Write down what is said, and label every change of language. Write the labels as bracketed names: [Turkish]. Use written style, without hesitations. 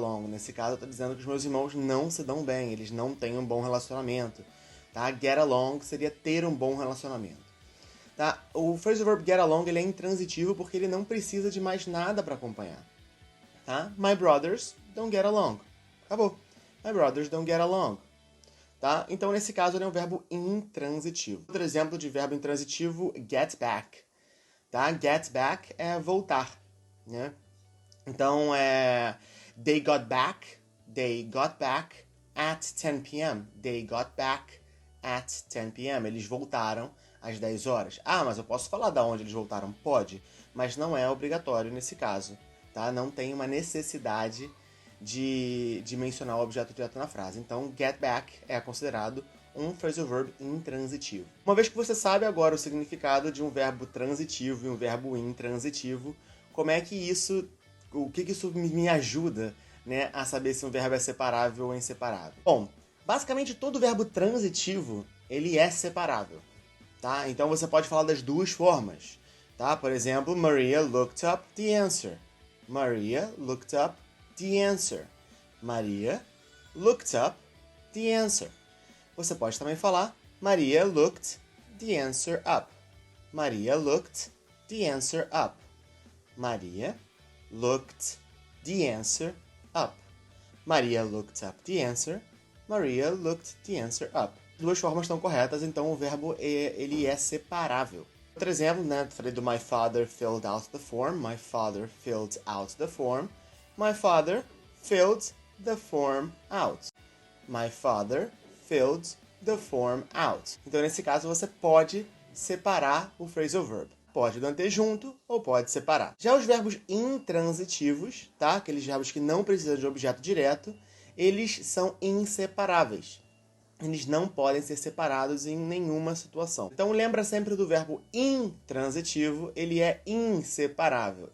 [Portuguese] Nesse caso, eu estou dizendo que os meus irmãos não se dão bem, eles não têm um bom relacionamento. Tá? Get along seria ter um bom relacionamento. Tá? O phrasal verb get along ele é intransitivo porque ele não precisa de mais nada para acompanhar. Tá? [English] My brothers don't get along. [Portuguese] Acabou. [English] My brothers don't get along. [Portuguese] Tá? Então, nesse caso, ele é um verbo intransitivo. Outro exemplo de verbo intransitivo, get back. Tá? Get back é voltar, né? Então, [English] they got back at 10 p.m. They got back at 10 p.m. [Portuguese] Eles voltaram às 10 horas. Ah, mas eu posso falar de onde eles voltaram? Pode, mas não é obrigatório nesse caso, tá? Não tem uma necessidade de mencionar o objeto direto na frase. Então, get back é considerado um phrasal verb intransitivo. Uma vez que você sabe agora o significado de um verbo transitivo e um verbo intransitivo, o que isso me ajuda, né, a saber se um verbo é separável ou inseparável? Bom, basicamente todo verbo transitivo, ele é separável, tá? Então você pode falar das duas formas, tá? Por exemplo, [English] Maria looked up the answer. Maria looked up the answer. Maria looked up the answer. [Portuguese] Você pode também falar [English] Maria looked the answer up. Maria looked the answer up. Maria looked the answer up. Maria looked up the answer. Maria looked the answer up. [Portuguese] Duas formas estão corretas, então o verbo ele é separável. Outro exemplo, né? Falei do [English] my father filled out the form. My father filled out the form. My father filled the form out. My father filled the form out. [Portuguese] Então, nesse caso, você pode separar o phrasal verb. Pode manter junto ou pode separar. Já os verbos intransitivos, tá? Aqueles verbos que não precisam de objeto direto, eles são inseparáveis. Eles não podem ser separados em nenhuma situação. Então lembra sempre do verbo intransitivo, ele é inseparável.